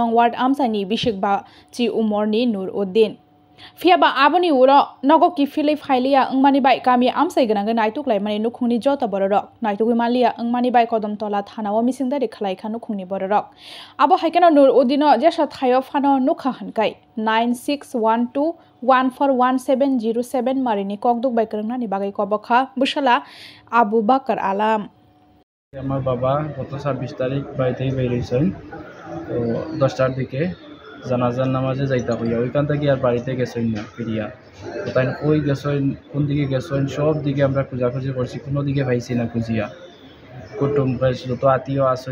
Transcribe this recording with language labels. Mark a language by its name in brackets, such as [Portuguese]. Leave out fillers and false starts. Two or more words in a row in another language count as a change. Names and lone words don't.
[Kok Borok] nong ward amsani Bishikba Chi Umorni Nuruddin Fiaba aboni uro nogo ki fili phailia angmani bai kami amsai gananga naituk lai mani nukhungni jota borok naituk malia angmani bai Kodamtola Thanawo misingdari khlaika nukhungni borok abo haikano Nuruddino jesha thayo phano nukha hankai 9612141707 marini kokduk bai karangna ni bagai kobakha bushala Abu Bakar Alam [Bangla] আমার বাবা গত 26 তারিখ বাড়িতেই বেরিয়েছেন তো 10টার দিকে জানাজার নামাজে যাইতা হইয়া ওইখান থেকে আর বাড়িতে গেছেন না ফিরিয়া তো তাই ওই গেছেন কোন দিকে গেছেন সব দিকে আমরা খোঁজাখুঁজি করছি কোনো দিকে পাইছি না খুঁজিয়া কুটুম যত আত্মীয় আছেন